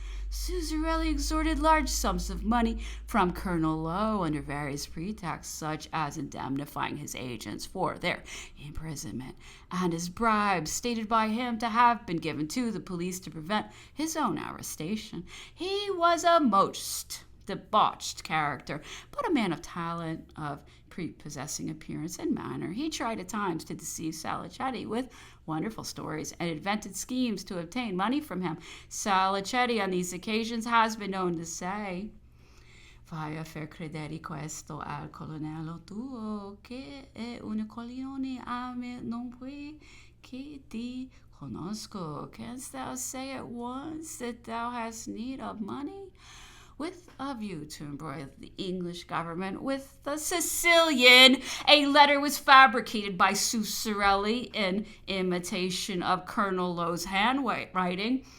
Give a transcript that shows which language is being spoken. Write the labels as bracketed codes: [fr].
[en] Suzarelli extorted large sums of money from Colonel Lowe under various pretexts, such as indemnifying his agents for their imprisonment, and as bribes stated by him to have been given to the police to prevent his own arrestation. He was a most debauched character, but a man of talent, of prepossessing appearance and manner. He tried at times to deceive Salicetti with wonderful stories and invented schemes to obtain money from him. Salicetti on these occasions has been known to say, [it] "Vai a far credere questo al colonnello tuo, che è un coglione a me non puoi che ti conosco. [en] Canst thou say at once that thou hast need of money?" With a view to embroil the English government with the Sicilian, a letter was fabricated by Suzarelli in imitation of Colonel Lowe's handwriting.